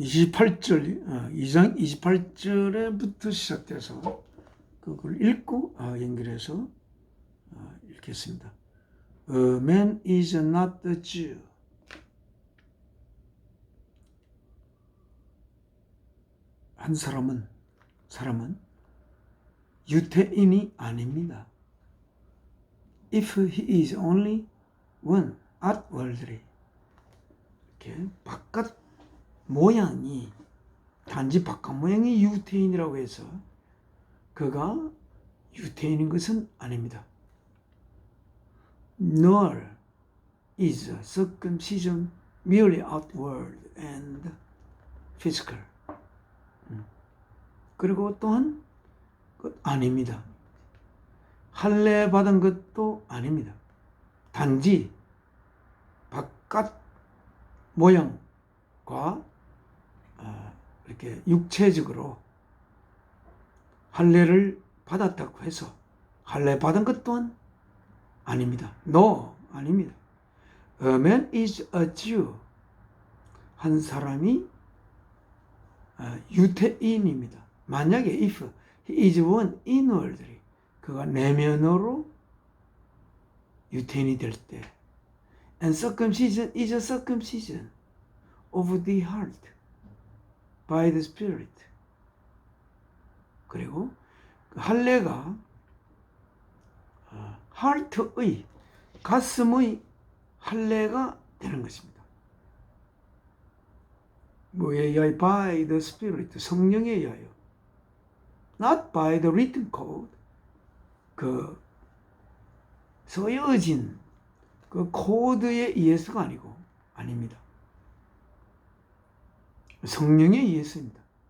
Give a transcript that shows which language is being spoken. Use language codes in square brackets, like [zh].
[ko] (2장 28절에부터) 시작돼서 그걸 읽고 연결해서 읽겠습니다. [en] A man is not a Jew. [ko] 한 사람은 유태인이 아닙니다. [en] If he is only one outwardly. [ko] 이렇게 바깥 모양이 단지 바깥 모양이 유태인이라고 해서 그가 유태인인 것은 아닙니다. [en] Nor is circumcision merely outward and physical. [ko] 그리고 또한 아닙니다. 할례 받은 것도 아닙니다. 단지 바깥 모양과 이렇게 육체적으로 할례를 받았다고 해서 할례 받은 것 또한 아닙니다. [en] No, [ko] 아닙니다. [en] A man is a Jew. [ko] 한 사람이 유태인입니다. 만약에 [en] if he is one inwardly, [ko] 그가 내면으로 유태인이 될 때, [en] and circumcision is a circumcision of the heart by the Spirit. [ko] 그리고 그 할례가 heart의 가슴의 할례가 되는 것입니다. 뭐에 의하여? [en] by the Spirit, [ko] 성령에 의하여. [en] not by the written code, [ko] 그 써여진 그 코드에 의해서가 아닙니다. 성령에 의해서입니다.